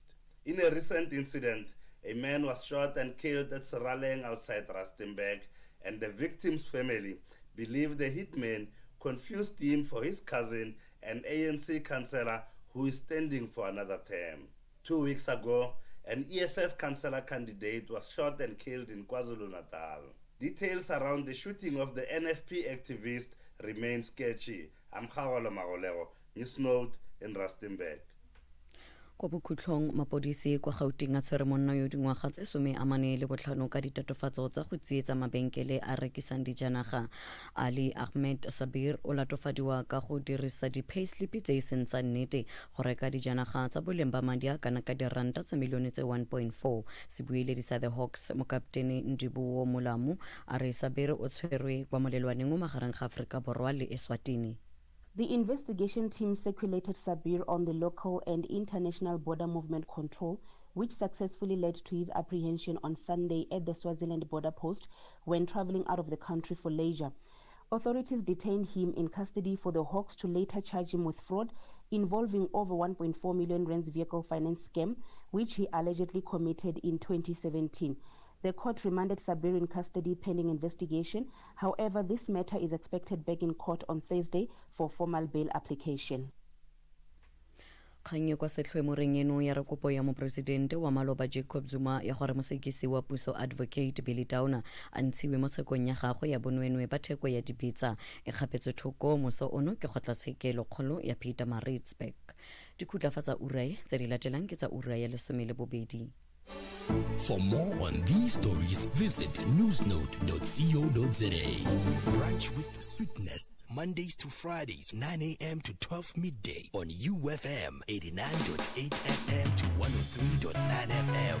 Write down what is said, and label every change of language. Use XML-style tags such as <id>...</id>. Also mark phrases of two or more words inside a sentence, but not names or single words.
<en>In a recent incident, a man was shot and killed at Seraleng outside Rustenburg, and the victim's family believe the hitman confused him for his cousin, an ANC councillor who is standing for another term. 2 weeks ago, an EFF councillor candidate was shot and killed in KwaZulu-Natal. Details around the shooting of the NFP activist remain sketchy. I'm Kgagolo Magolego, News Note in Rustenburg.</en> <tn>Kwa bokhutlhong mapodisi kwa Gauteng a tshwere monna yo dingwaga tse 45 ka ditatofatso tsa go tsietsa mabenkele a rekisang dijanaga. Ali Ahmed Sabir o latofadiwa ka go dirisa di-payslip tse e seng tsa nnete go reka dijanaga tsa boleng ba madi a kana ka diranta tsa milione tse 1.4. Sebueledi sa The Hawks mokaptene Ndibuo Molamu a re Sabir o tshwerwe kwa molelwaneng mo magareng ga Aforika Borwa le Eswatini.</tn> <en>The investigation team circulated Sabir on the local and international border movement control, which successfully led to his apprehension on Sunday at the Swaziland border post when traveling out of the country for leisure. Authorities detained him in custody for the Hawks to later charge him with fraud involving over 1.4 million rands vehicle finance scam, which he allegedly committed in 2017. The court remanded Sabir in custody pending investigation. However, this matter is expected back in court on Thursday for formal bail application.</en> <tn>Kganye kwa setlhwe moreng eno ya re kopo ya mopresidente wa maloba Jacob Zuma ya gore mosekisi wa puso advocate Billy Tauna a ntshiwe mo tshekong ya gagwe ya bonwenwe ba theko ya dipitsa e kgapetswe thoko moso ono ke kgotlatshekelo kgolo ya Pietermaritzburg. Dikhutlafatsa urae tse di latelang ke tsa ura ya 12.</tn> <en>For more on these stories, visit newsnote.co.za. Brunch with Sweetness, Mondays to Fridays, 9 a.m. to 12 midday on UFM 89.8 FM to 103.9 FM.</en>